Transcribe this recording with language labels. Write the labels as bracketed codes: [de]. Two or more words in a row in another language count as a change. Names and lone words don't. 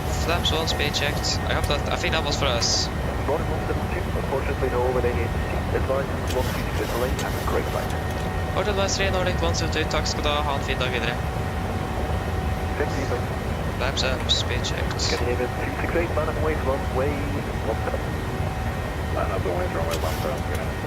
[en] Flaps 1, speed checked. I think that was for us. Nordic 172, unfortunately no overlaying agency. Advise 126 lane, have a great flight. Port Advisory, [no] Nordic 172, takk skal du ha en fin dag videre. [en] Thank you, sir. Flaps up, speed checked. Scandinavian 268, line up and wait, runway 17. Line up and wait, runway 17.